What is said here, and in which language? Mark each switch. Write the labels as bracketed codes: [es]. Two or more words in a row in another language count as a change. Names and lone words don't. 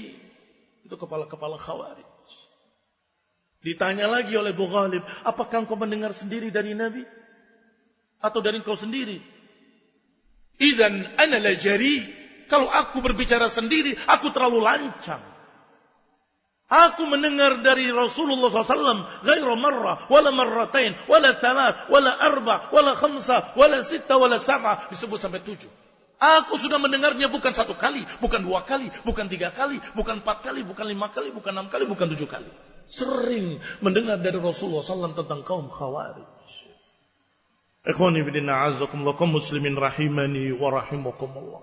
[id] Itu kepala-kepala khawarij. Ditanya lagi oleh Abu Ghalib, apakah engkau mendengar sendiri dari Nabi? Atau dari engkau sendiri? [ar] إذن أنا لجريء. [id] Kalau aku berbicara sendiri, aku terlalu lancang. Aku mendengar dari Rasulullah SAW, [ar] غير مرة ولا مرتين ولا ثلاث ولا أربع ولا خمس ولا ست ولا سبع. [id] Disebut sampai 7. Aku sudah mendengarnya bukan 1 kali, bukan 2 kali, bukan 3 kali, bukan 4 kali, bukan 5 kali, bukan 6 kali, bukan 7 kali. Sering mendengar dari Rasulullah SAW tentang kaum Khawarij. [ar] إخواني في الدين أعزكم الله, [id] kaum muslimin [ar] رحمني ورحمكم الله.